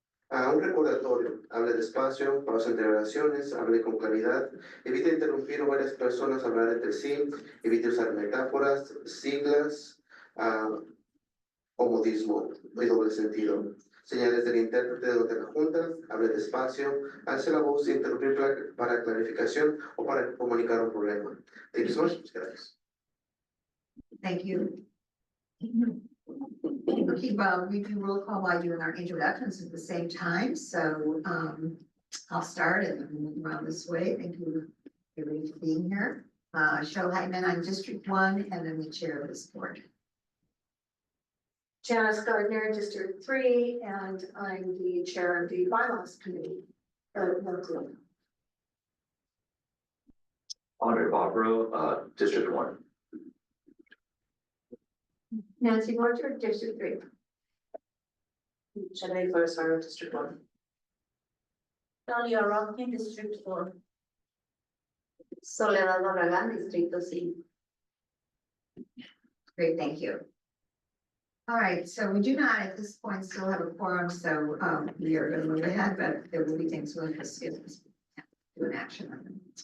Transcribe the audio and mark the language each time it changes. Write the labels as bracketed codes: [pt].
[es] Un recordatorio, hable despacio, pausa entre oraciones, hable con claridad, evite interrumpir a varias personas hablar entre sí, evite usar metáforas, siglas, o modismo y doble sentido. Señales del intérprete durante la junta, hable despacio, alce la voz sin interrumpir para clarificación o para comunicar un problema. [en] Thank you so much. [es] Gracias. [en] Thank you. Okay, well, we do roll call while doing our introductions at the same time, so I'll start and then we'll move around this way. Thank you everybody for being here. Cheryl Heitman, I'm District 1 and I'm the chair of this board. Janice Gardner, District 3, and I'm the chair of the bylaws committee. Andre Bobro, District 1. Nancy Morter, District 3. Shanae Flores, District 1. Dalia Rocky, District 4. [es] Soledad Barragán, Distrito 5. [en] Great, thank you. All right, so we do not at this point still have a quorum, so we are going to move ahead, but there will be things we'll have to do an action on them.